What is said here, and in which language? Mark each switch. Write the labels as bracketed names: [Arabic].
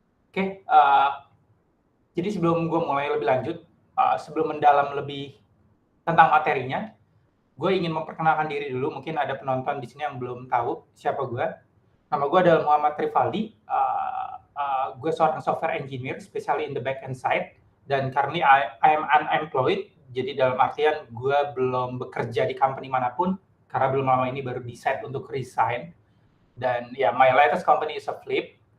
[Indonesian] Oke, jadi sebelum gue mulai lebih lanjut, sebelum mendalam lebih tentang materinya, gue ingin memperkenalkan diri dulu. Mungkin ada penonton di sini yang belum tahu siapa gue. Nama gue adalah Muhammad Rivaldi. Gue seorang [English] software engineer, especially in the back-end side. [Indonesian] Dan [English] currently I am unemployed. [Indonesian] Jadi dalam artian gue belum bekerja di company manapun, karena belum lama ini baru decide untuk resign. Dan ya, [English] my latest company is a Flip.